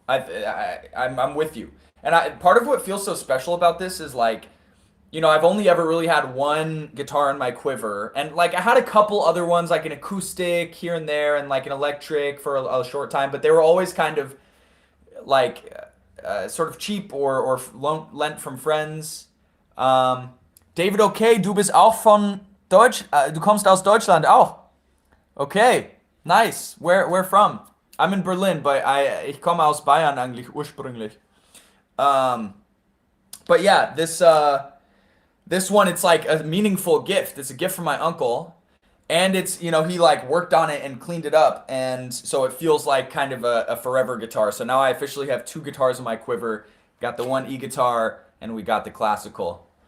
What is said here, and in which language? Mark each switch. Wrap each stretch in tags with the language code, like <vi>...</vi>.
<en>I'm with you. And part of what feels so special about this is like, you know, I've only ever really had one guitar in my quiver, and like I had a couple other ones, like an acoustic here and there, and like an electric for a short time, but they were always kind of like sort of cheap or lent from friends.</en> <de>David, okay, du bist auch von Deutsch, du kommst aus Deutschland auch.</de> <en>Okay, nice. Where from? I'm in Berlin, but</en> <de>ich komme aus Bayern eigentlich ursprünglich.</de> <en>But yeah, this one, it's like a meaningful gift. It's a gift from my uncle, and it's, you know, he like worked on it and cleaned it up, and so it feels like kind of a forever guitar. So now I officially have 2 guitars in my quiver. Got the one e-guitar, and we got the classical.</en>